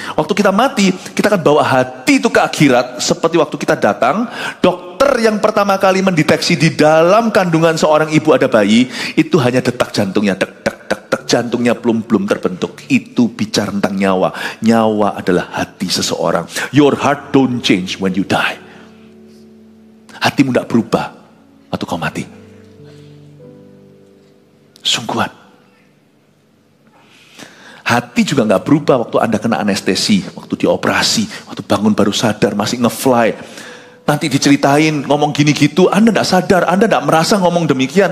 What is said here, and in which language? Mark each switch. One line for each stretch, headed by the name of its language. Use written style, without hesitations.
Indonesian: Waktu kita mati, kita akan bawa hati itu ke akhirat. Seperti waktu kita datang, dokter yang pertama kali mendeteksi di dalam kandungan seorang ibu ada bayi, itu hanya detak jantungnya, tek, jantungnya belum terbentuk. Itu bicara tentang nyawa. Nyawa adalah hati seseorang.
English: Your heart don't change when you die.
Indonesian: Hatimu tidak berubah waktu kau mati. Sungguhan. Hati juga gak berubah waktu Anda kena anestesi, waktu dioperasi, waktu bangun baru sadar, masih nge-fly. Nanti diceritain ngomong gini gitu, Anda gak sadar, Anda gak merasa ngomong demikian.